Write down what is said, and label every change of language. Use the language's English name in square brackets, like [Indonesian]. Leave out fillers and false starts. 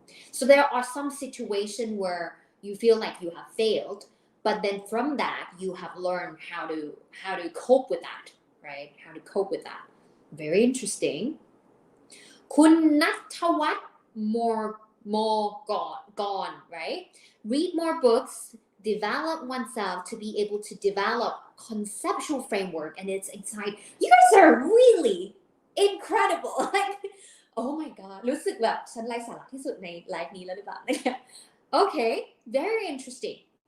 [English] So there are some situations where you feel like you have failed, but then from that you have learned how to cope with that, right? How to cope with that. Very interesting. คุณณัฐวัฒน์ more gone, right? Read more books, develop oneself to be able to develop conceptual framework, and it's exciting. You guys are really incredible. Like, oh my god, [Thai] รู้สึกแบบฉันไร้สาระที่สุดในไลฟ์นี้แล้วหรือเปล่า [English] Okay, very interesting.